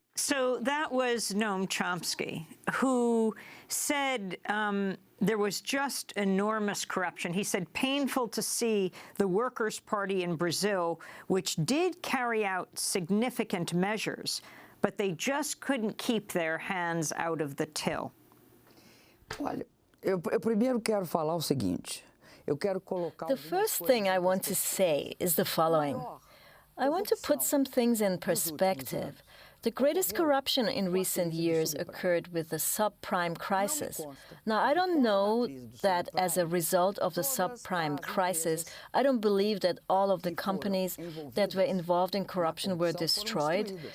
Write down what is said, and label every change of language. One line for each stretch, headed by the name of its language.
English: So that was Noam Chomsky, who said there was just enormous corruption. He said, painful to see the Workers' Party in Brazil, which did carry out significant measures, but they just couldn't keep their hands out of the till.
Portuguese: Olha, eu primeiro quero falar o seguinte.
English: The first thing I want to say is the following. I want to put some things in perspective. The greatest corruption in recent years occurred with the subprime crisis. Now, I don't know that as a result of the subprime crisis, I don't believe that all of the companies that were involved in corruption were destroyed.